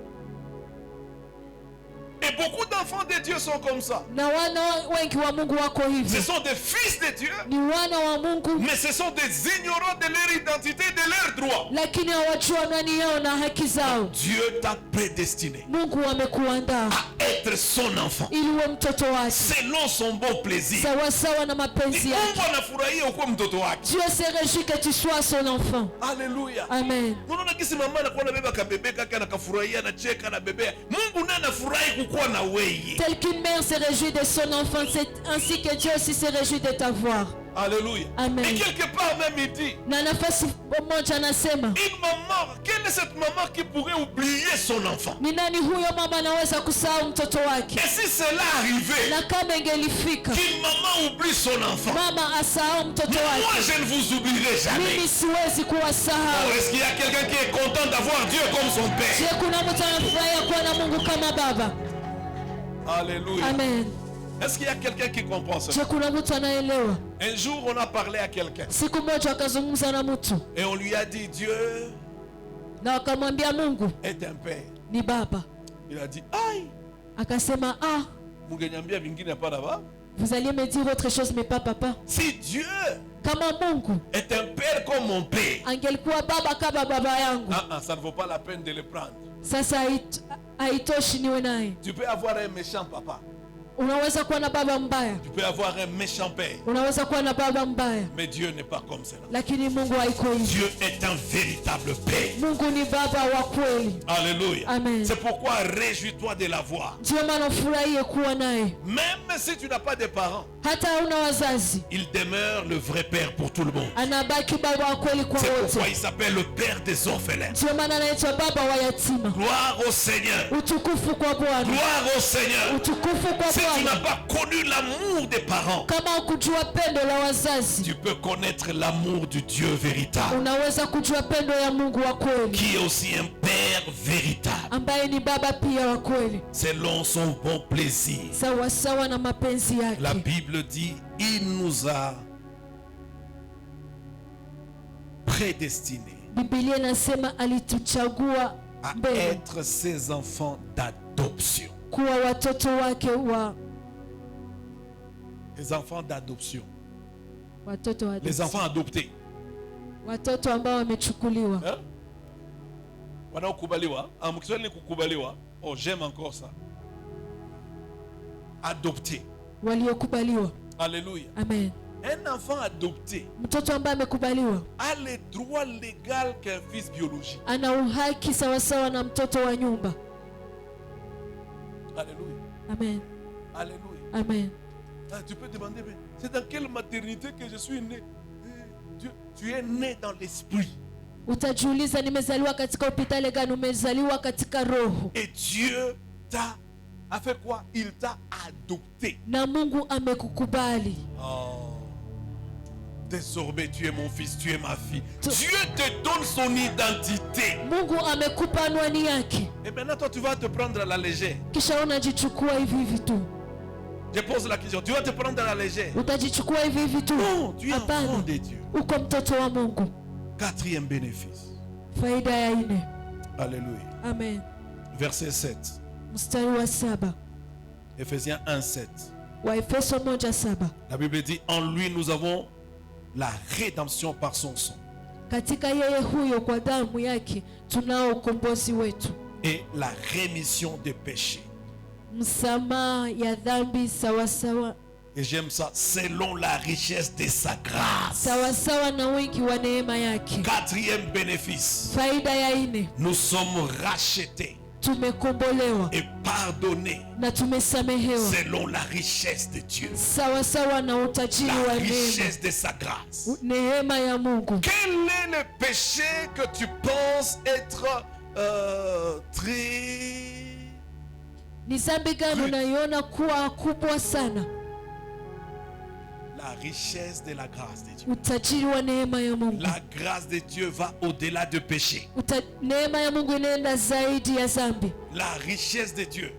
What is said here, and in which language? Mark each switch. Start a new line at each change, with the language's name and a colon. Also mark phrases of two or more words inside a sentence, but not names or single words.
French: Et beaucoup d'enfants de Dieu sont comme ça.
Swahili: Na wana wengi wa Mungu wako
French: Ce
Swahili: hivyo,
French: sont des fils de Dieu,
Swahili: ni wana wa Mungu,
French: mais ce sont des ignorants de leur identité, de leurs droits. droits.
Swahili: lakini hawajua nani yao na haki zao.
French: Dieu t'a prédestiné
Swahili: Mungu amekuandaa
French: à être son enfant
Swahili: ili uwe mtoto wake
French: selon son bon plaisir.
Swahili: sawasawa na mapenzi yake. Mungu anafurahia ukuwe mtoto wake.
French: Dieu se réjouit que tu sois son enfant. Alléluia.
Swahili: Amen. Unaona kisi mama anakuwa anabeba kabebe kake anakafurahia anacheka anabebea. Mungu naye anafurahi kukuwa na wewe.
French: Tel qu'une mère se réjouit de son enfant, c'est ainsi que Dieu aussi se réjouit de t'avoir. Alléluia.
Swahili: Amen.
French: Et quelque part même il dit,
Swahili: Na nafasi moja anasema,
French: une maman, quelle est cette maman qui pourrait oublier son enfant?
Swahili: ni nani huyo mama anaweza kusahau mtoto wake?
French: Et si cela arrivait,
Swahili: Na kama ingelifika
French: qu'une maman oublie son enfant,
Swahili: mama asahau mtoto
French: moi
Swahili: wake,
French: je ne vous oublierai jamais.
Swahili: mimi siwezi kuwasahau.
French: Oh, est-ce qu'il y a quelqu'un qui est content d'avoir Dieu comme son Père?
Swahili: Je, kuna mtu anafurahia kuwa na Mungu kama baba?
French: Alléluia.
Swahili: Amen.
French: Est-ce qu'il y a quelqu'un qui comprend ça?
Swahili: Je, kuna mtu anaelewa?
French: Un jour, on a parlé à quelqu'un
Swahili: Siku moja akazungumza na mtu
French: et on lui a dit, Dieu
Swahili: na akamwambia Mungu
French: est un Père.
Swahili: ni baba.
French: Il a dit, aïe,
Swahili: Akasema, ah, mungeniambia vingine hapa là-bas.
French: vous alliez me dire autre chose mais pas papa. Si Dieu
Swahili: Kama Mungu
French: est un Père comme mon Père,
Swahili: angelikuwa baba kama baba yangu,
French: ça ne vaut pas la peine de le prendre.
Swahili: sasa haitoshi niwe naye.
French: Tu peux avoir un méchant papa.
Swahili: Unaweza kuwa na baba mbaya,
French: Tu peux avoir un méchant père.
Swahili: unaweza kuwa na baba mbaya,
French: Mais Dieu n'est pas comme cela.
Swahili: lakini Mungu haiko hivyo.
French: Dieu est un véritable Père.
Swahili: Mungu ni baba wa kweli.
French: Alléluia.
Swahili: Amen.
French: C'est pourquoi réjouis-toi de l'avoir.
Swahili: Ndio maana ufurahie kuwa naye,
French: Même si tu n'as pas de parents,
Swahili: hata hauna wazazi,
French: il demeure le vrai Père pour tout le monde.
Swahili: anabaki baba wa kweli kwa
French: C'est pourquoi
Swahili: wote.
French: il s'appelle le Père des orphelins.
Swahili: Ndio maana anaitwa baba wa yatima.
French: Gloire au Seigneur.
Swahili: Utukufu kwa Bwana,
French: Gloire au Seigneur.
Swahili: utukufu kwa
French: Si tu n'as
Swahili: Bwana.
French: pas connu l'amour des parents,
Swahili: Kama ukujua pendo la wazazi,
French: tu peux connaître l'amour du Dieu véritable,
Swahili: unaweza kujua pendo ya Mungu wa kweli,
French: qui est aussi un Père véritable,
Swahili: ambaye ni baba pia wa kweli,
French: selon son bon plaisir.
Swahili: sawasawa na mapenzi
French: La
Swahili: yake.
French: Bible dit, il nous a prédestinés
Swahili: Biblia inasema alituchagua
French: à
Swahili: mbele
French: être ses enfants d'adoption.
Swahili: kuwa watoto wake wa
French: Les enfants d'adoption.
Swahili: watoto wa
French: Les enfants adoptés.
Swahili: watoto ambao wamechukuliwa. Hein? Wanaokubaliwa. Ah, mkiswahili ni kukubaliwa.
French: Oh, j'aime encore ça. Adopté.
Swahili: Waliokubaliwa.
French: Alléluia.
Swahili: Amen.
French: Un enfant adopté
Swahili: Mtoto ambaye amekubaliwa
French: a les droits légaux qu'un fils biologique.
Swahili: ana uhaki sawasawa na mtoto wa nyumba.
French: Alléluia.
Swahili: Amen.
French: Alléluia.
Swahili: Amen.
French: Ah, tu peux demander, mais c'est dans quelle maternité que je suis né? Tu es né dans l'esprit.
Swahili: Utajiuliza, nimezaliwa katika hospitali gani? Umezaliwa katika roho,
French: Et Dieu a fait quoi? Il t'a adopté.
Swahili: na Mungu amekukubali. Oh.
French: Désormais, tu es mon fils, tu es ma fille. Tu- Dieu te donne son identité.
Swahili: Mungu amekupa anwani yake,
French: Et maintenant, toi, tu vas te prendre à la légère.
Swahili: kisha unajichukua hivi hivi tu.
French: Je pose la question. Tu vas te prendre à la légère.
Swahili: Utajichukua hivi hivi tu?
French: Non, tu es enfant
Swahili: Hapana,
French: de Dieu.
Swahili: uko mtoto wa Mungu.
French: Quatrième bénéfice.
Swahili: Faida ya nne.
French: Alléluia.
Swahili: Amen.
French: Verset 7.
Swahili: Mstari wa 7
French: Ephésiens 1:7.
Swahili: wa Efeso 1:7.
French: La Bible dit, en lui nous avons la rédemption par son sang
Swahili: Katika yeye huyo kwa damu yake tunao ukombozi wetu,
French: et la rémission des péchés.
Swahili: msamaha ya dhambi sawasawa
French: Et j'aime ça, selon la richesse de sa grâce.
Swahili: sawasawa na wingi wa neema yake.
French: Quatrième bénéfice.
Swahili: Faida ya nne,
French: Nous sommes rachetés
Swahili: tumekombolewa
French: et pardonnés
Swahili: na tumesamehewa
French: selon la richesse de Dieu.
Swahili: sawasawa na utajiri
French: La
Swahili: wa neema,
French: richesse de sa grâce.
Swahili: neema ya Mungu.
French: Quel est le péché que tu penses être très...
Swahili: Ni dhambi gani unaiona kuwa kubwa sana?
French: La richesse de la grâce de Dieu.
Swahili: Utajiri wa neema ya Mungu.
French: La grâce de Dieu va au-delà du péché.
Swahili: Neema ya Mungu inaenda zaidi ya dhambi.
French: La richesse de Dieu,